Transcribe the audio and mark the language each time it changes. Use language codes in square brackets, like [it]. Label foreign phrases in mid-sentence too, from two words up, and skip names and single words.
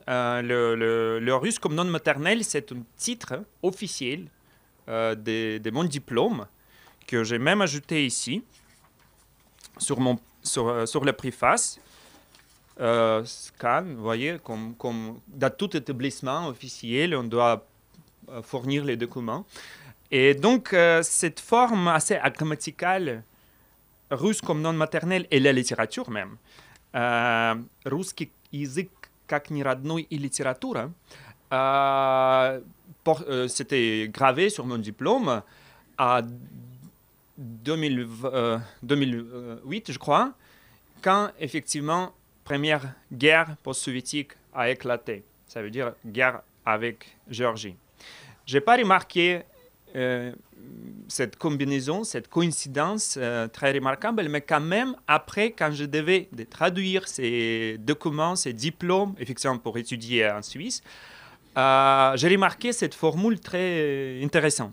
[fr] Le russe comme non maternel, c'est un titre officiel de mon diplôme que j'ai même ajouté ici sur la préface. Scan, vous voyez, comme dans tout établissement officiel, on doit fournir les documents. Et donc, cette forme assez grammaticale, russe comme non maternel, et la littérature même, [ru] русский язык как неродной и литература, [fr] c'était gravé sur mon diplôme à 2008, je crois, quand effectivement première guerre post-soviétique a éclaté. Ça veut dire guerre avec Géorgie. Je n'ai pas remarqué cette combinaison, cette coïncidence très remarquable, mais quand même, après, quand je devais traduire ces documents, ces diplômes, effectivement pour étudier en Suisse, j'ai remarqué cette formule très intéressante.